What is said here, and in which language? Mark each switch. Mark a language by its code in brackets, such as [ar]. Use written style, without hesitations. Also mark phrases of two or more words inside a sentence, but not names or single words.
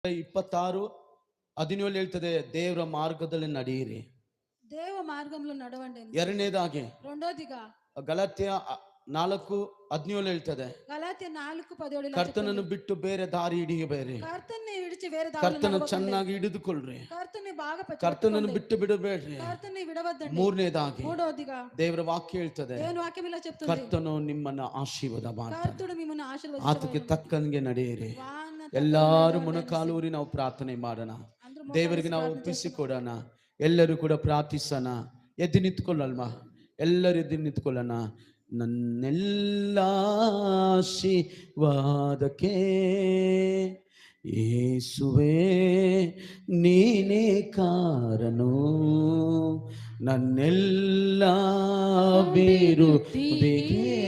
[kn] 26:17 ಹೇಳ್ತದೆ, ದೇವರ ಮಾರ್ಗದಲ್ಲಿ ನಡೆಯಿರಿ. [te] దేవ మార్గంలో నడవండి. [kn] ಎರಡನೇದಾಗಿ [te] రెండోదిగా [kn] ಗಲಾತ್ಯ 4:17 ಹೇಳ್ತದೆ, [te] గలాత్య 4:17 [kn] ಕರ್ತನನ್ನು ಬಿಟ್ಟು ಬೇರೆ ದಾರಿ ಹಿಡಿಯಬೇಡಿ, [te] కర్తన్ని విడిచి వేరే దారిలో [kn] ಕರ್ತನ [te] నడవకండి. [kn] ಚೆನ್ನಾಗಿ ಹಿಡಿದುಕೊಳ್ಳ್ರಿ, [te] కర్తన్ని బాగా [kn] ಕರ್ತನನ್ನು [te] పట్టుకోండి. [kn] ಬಿಟ್ಟು ಬಿಡಬೇಡ್ರಿ. [te] కర్తన్ని విడవద్దండి. [kn] ಮೂರನೇದಾಗಿ [te] మూడోదిగా [kn] ದೇವರ ವಾಕ್ಯ ಹೇಳ್ತದೆ, [te] దేవుని వాక్యం ఇలా చెప్తుంది, [kn] ಕರ್ತನು ನಿಮ್ಮನ್ನ ಆಶೀರ್ವಾದ ಮಾಡ್ತಾನೆ, [te] కర్తుడు మిమ్మల్ని [kn] ಆತಕ್ಕೆ [te] ఆశీర్వదించబోతున్నాడు. [kn] ತಕ್ಕಂಗೆ ನಡೆಯಿರಿ. [te] వాన [kn] ಎಲ್ಲಾರು ಮೊಣಕಾಲೂರಿ ನಾವು ಪ್ರಾರ್ಥನೆ ಮಾಡೋಣ, [te] అందరూ [kn] ದೇವರಿಗೆ ನಾವು ಒಪ್ಪಿಸಿಕೊಡೋಣ. ಎಲ್ಲರೂ ಕೂಡ ಪ್ರಾರ್ಥಿಸೋಣ. ಎದ್ದು ನಿಂತ್ಕೊಳ್ಳಲ್ವಾ? ಎಲ್ಲರೂ ಎದ್ದು ನಿಂತ್ಕೊಳ್ಳೋಣ. ನನ್ನೆಲ್ಲ ಆಶೀರ್ವಾದಕ್ಕೆ ಯೇಸುವೇ ನೀನೇ ಕಾರಣನು, ನನ್ನೆಲ್ಲ ಅಭಿವೃದ್ಧಿಗೆ